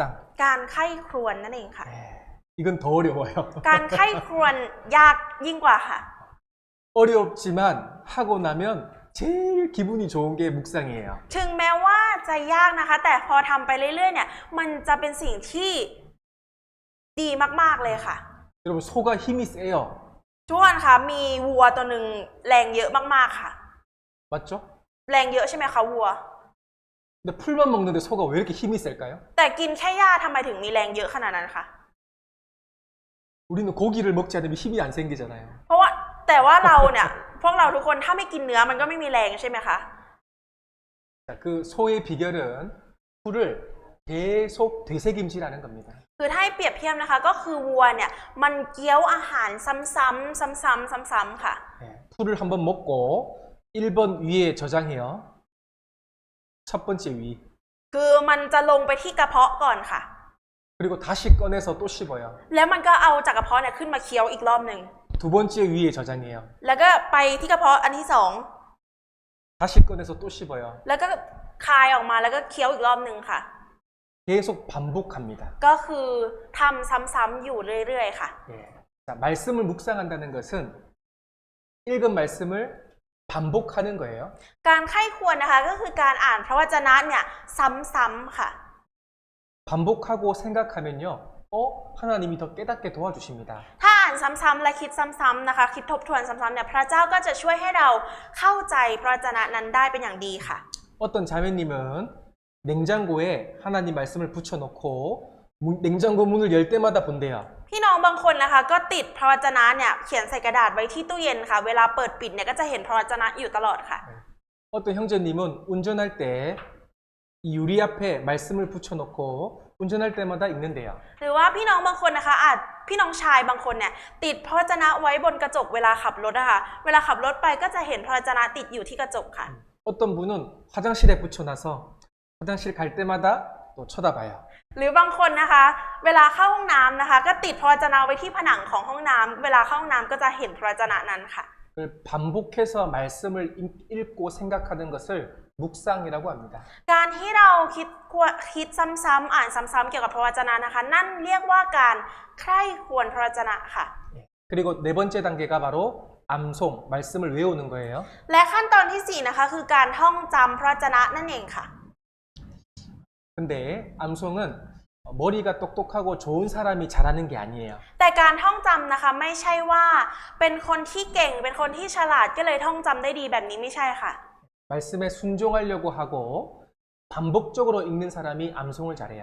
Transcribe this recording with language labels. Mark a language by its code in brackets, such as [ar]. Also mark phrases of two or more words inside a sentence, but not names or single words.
[th] การไข้ครวญนั่นเองค่ะ [ko] 예, 이건 더 어려워요. [th] การไข้ครวญยากยิ่งกว่าค่ะ [ko] 어렵지만 하고 나면 제일 기분이 좋은 게 묵상이에요. [th] ถึงแม้ว่าจะยากนะคะแต่พอทำไปเรื่อยๆเนี่ยมันจะเป็นสิ่งที่ดีมากๆเลยค่ะ [ko] 여러분 소가 힘이 세요. [th] ทุกคนคะมีวัวตัวหนึ่งแรงเยอะมากๆค่ะ [ko] 맞죠? [th] แรงเยอะใช่ไหมคะวัว [ko] 근데 풀만 먹는데 소가 왜 이렇게 힘이 셀까요? [th] แต่กินแค่หญ้าทำไมถึงมีแรงเยอะขนาดนั้นคะ [ko] 우리는 고기를 먹지 않으면 힘이 안 생기잖아요. [th] เพราะว่าแต่ว่าเราเนี่ยพวกเราทุกคนถ้าไม่กินเนื้อมันก็ไม่มีแรงใช่ไหมคะ [ko] 자, 그 소의 비결은 풀을 계속 되새김질하는 겁니다. [th] คือถ้าให้เปรียบเทียบนะคะก็คือวัวเนี่ยมันเคี้ยวอาหารซ้ำๆซ้ำๆค่ะ [ko] 네, 풀을 한번 먹고 1번 위에 저장해요. 첫 번째 위. [th] คือมันจะลงไปที่กระเพาะก่อนค่ะ [ko] 그리고 다시 꺼내서 또 씹어요. [th] แล้วมันก็เอาจากกระเพาะเนี่ยขึ้นมาเคี้ยวอีกรอบหนึ่ง [ko] 두 번째 위에 저장해요. [th] แล้วก็ไปที่กระเพาะอันที่2 [ko] 다시 꺼내서 또 씹어요. [th] แล้วก็คายออกมาแล้วก็เคี้ยวอีกรอบหนึ่งค่ะ [ko] 계속 반복합니다. [th] ก็คือทำซ้ำๆอยู่เรื่อยๆค่ะ [ko] 예. 자, 말씀을 묵상한다는 것은 읽은 말씀을 반복하는 거예요. [th] การไข้ควรนะคะก็คือการอ่านพระวจนะเนี่ยซ้ำๆค่ะ [ko] 반복하고 생각하면요. 하나님이 더 깨닫게 도와주십니다. [th] ถ้าอ่านซ้ำๆและคิดซ้ำๆนะคะคิดทบทวนซ้ำๆเนี่ยพระเจ้าก็จะช่วยให้เราเข้าใจพระวจนะนั้นได้เป็นอย่างดีค่ะ [ko] 어떤 자매님은 냉장고에 하나님 말씀을 붙여놓고 냉장고 문을 열 때마다 본대요. [th] พี่น้องบางคนนะคะก็ติดพระวจนะเนี่ยเขียนใส่กระดาษไว้ที่ตู้เย็นค่ะเวลาเปิดปิดเนี่ยก็จะเห็นพระวจนะอยู่ตลอดค่ะ [ko] 어떤 형제님은 운전할 때 이 유리 앞에 말씀을 붙여놓고 운전할 때마다 읽는데요. [th] หรือว่าพี่น้องบางคนนะคะอาจพี่น้องชายบางคนเนี่ยติดพระวจนะไว้บนกระจกเวลาขับรถนะคะเวลาขับรถไปก็จะเห็นพระวจนะติดอยู่ที่กระจกค่ะ [ko] 어떤 분은 화장실에 붙여놔서 화장실 갈 때마다 또 쳐다봐요. [th] หรือบางคนนะคะเวลาเข้าห้องน้ำนะคะก็ติดพระวจนะไว้ที่ผนังของห้องน้ำเวลาเข้าห้องน้ำก็จะเห็นพระวจนะนั้นค่ะ [ko] 반복해서 말씀을 읽고 생각하는 것을 묵상이라고 합니다. [th] การที่เราคิดซ้ำๆอ่านซ้ำๆเกี่ยวกับพระวจนะนะคะ นั่นเรียกว่าการใคร่ควรพระวจนะค่ะ [ko] 그리고 네 번째 단계가 바로 암송, 말씀을 외우는 거예요. [th] และขั้นตอนที่สี่นะคะคือการท่องจำพระวจนะนั่นเองค่ะ [ko] 근데 암송은 머리가 똑똑하고 좋은 사람이 잘하는 게 아니에요. [th] แต่การท่องจำนะคะไม่ใช่ว่าเป็นคนที่เก่งเป็นคนที่ฉลาดก็เลยท่องจำได้ดีแบบนี้ไม่ใช่ค่ะ [ko] 말씀에 순종하려고 하고 반복적으로 읽는 사람이 암송을 잘해요.